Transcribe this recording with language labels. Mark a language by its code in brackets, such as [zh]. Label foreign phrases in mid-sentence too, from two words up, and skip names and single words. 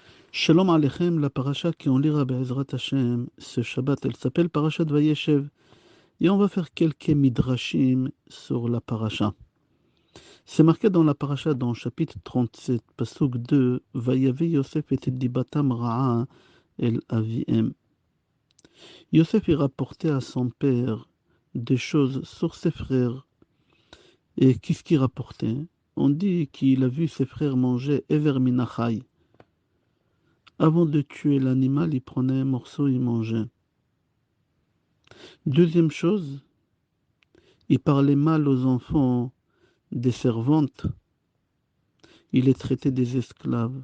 [he] שלום עליכם, [fr] la paracha qu'on lira [he] בעזרת השם [fr] ce Shabbat, elle s'appelle Parashat Vayeshev. Et on va faire quelques midrashim sur la paracha. C'est marqué dans la paracha, dans le chapitre 37, [he] פסוק 2, ויבא יוסף את דבתם רעה אל אביהם. [fr] Yosef y rapportait à son père des choses sur ses frères. Et qu'est-ce qu'il rapportait? On dit qu'il a vu ses frères manger [he] אבר מן החי. [fr] Avant de tuer l'animal, il prenait un morceau et il mangeait. Deuxième chose, il parlait mal aux enfants des servantes, il les traitait des esclaves.